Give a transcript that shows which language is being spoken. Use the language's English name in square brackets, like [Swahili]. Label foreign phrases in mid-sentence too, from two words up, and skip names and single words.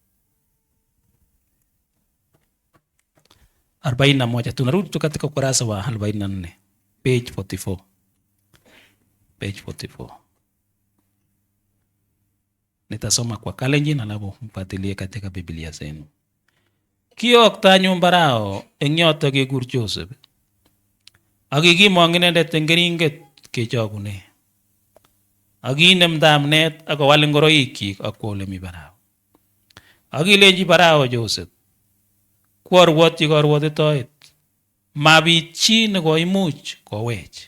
[Swahili] 41, tunarudi tu katika ukurasa wa 44, page 44. Page 44. Nitasoma kwa Kalenjin alafu mpatilie katika Biblia zenu. [Kalenjin] Kiyokta anyun Farao eng yoto kekur Joseph. Ak kikimong inendet eng keringet kechokune. Ak kinem tamnet ak kowal ngoroikyik ak kwo ole mi Farao. Ak kilenji Farao Joseph, kwarwotyi karwotitoet, mabit chi nekoimuch kowech.